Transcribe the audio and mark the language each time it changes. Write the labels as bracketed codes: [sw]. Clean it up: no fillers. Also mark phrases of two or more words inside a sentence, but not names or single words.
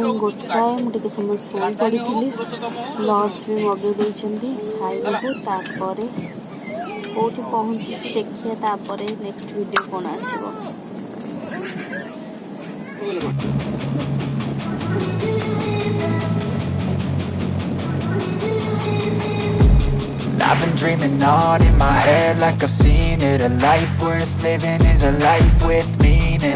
[or] 1ଟା ମୁଁ ଟିକେ ସମୟ ଶୋଇ ପଡ଼ିଥିଲି ଲଞ୍ଚ ବି ମଗେଇ ଦେଇଛନ୍ତି ଖାଇବାକୁ ତାପରେ କେଉଁଠି ପହଞ୍ଚିଛି ଦେଖିବା ତାପରେ [en] next video [or] କ'ଣ ଆସିବ [en] I've been dreaming on in my head like I've seen it. A life worth living is a life with meaning.